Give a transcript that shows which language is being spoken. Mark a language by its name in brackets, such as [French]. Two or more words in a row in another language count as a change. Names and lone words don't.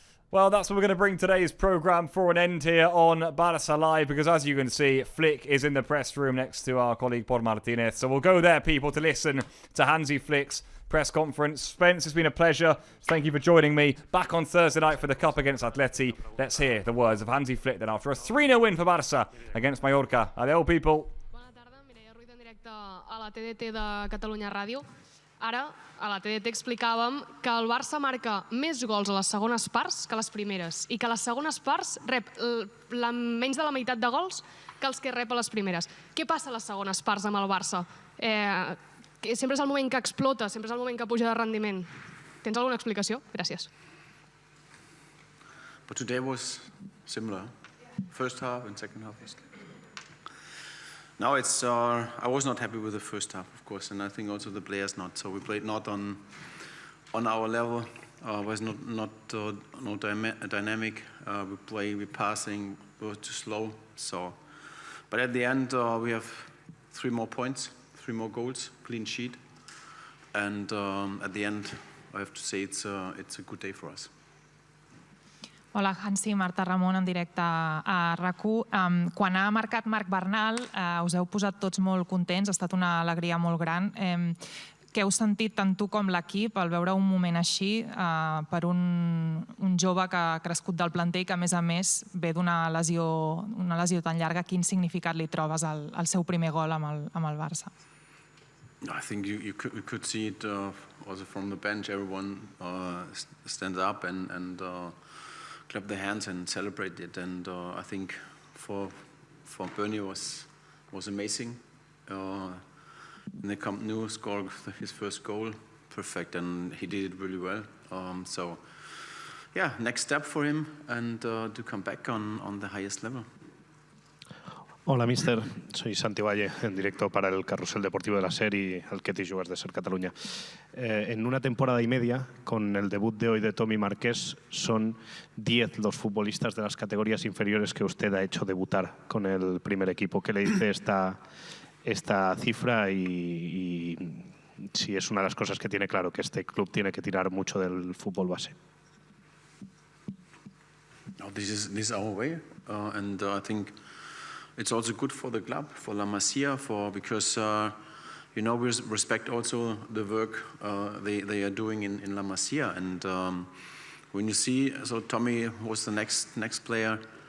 [English] Well, that's what we're going to bring today's programme for an end here on Barça Live, because as you can see, Flick is in the press room next to our colleague Paul Martinez. So we'll go there, people, to listen to Hansi Flick's press conference. Spence, it's been a pleasure. Thank you for joining me. Back on Thursday night for the Cup against Atleti. Let's hear the words of Hansi Flick then after a 3-0 win for Barça against Mallorca. Adeu, people. [Catalan] Bona tarda, Mireia Ruiz en directe a la TDT de Catalunya Ràdio. Ara, a la TDT explicàvem que el Barça marca més gols a les segones parts que a les primeres i que a les segones parts rep menys de la meitat de gols que els que rep a les primeres. Què passa a les segones parts amb el Barça? Sempre és el moment que explota, sempre és el moment que puja de rendiment. Tens alguna explicació? Gràcies. [English] But today was similar. First half and second half was. Now I was not happy with the first half, of course, and I think also the players not. So we played not on our level. Was not dynamic. We passing. We were too slow. So, but at the end we have 3 more points, 3 more goals, clean sheet. and at the end, I have to say it's a good day for us. [Catalan] Hola, Hansi, Marta Ramon, en directe a RAC1. Quan ha marcat Marc Bernal, us heu posat tots molt contents, ha estat una alegria molt gran. Què heu sentit tant tu com l'equip al veure un moment així per un jove que ha crescut del planter i que, a més, ve d'una lesió tan llarga? Quin significat li trobes al seu primer gol amb el Barça? [English] I think you could see it also from the bench. Everyone stands up and clap their hands and celebrate it. And I think for Bernie was amazing. In the Camp Nou, scored his first goal, perfect, and he did it really well. So, yeah, next step for him and to come back on the highest level. [Spanish] Hola, mister. Soy Santi Valle, en directo para el Carrusel Deportivo de la SER y el Ketty Jugadors de SER Cataluña. En una temporada y media, con el debut de hoy de Tommy Marqués, son 10 los futbolistas de las categorías inferiores que usted ha hecho debutar con el primer equipo. ¿Qué le dice esta cifra y si es una de las cosas que tiene claro, que este club tiene que tirar mucho del fútbol base? [English] No, this is our way, and I think it's also good for the club, for La Masia, because we respect also the work they are doing in La Masia, and when you see, so Tommy was the next player.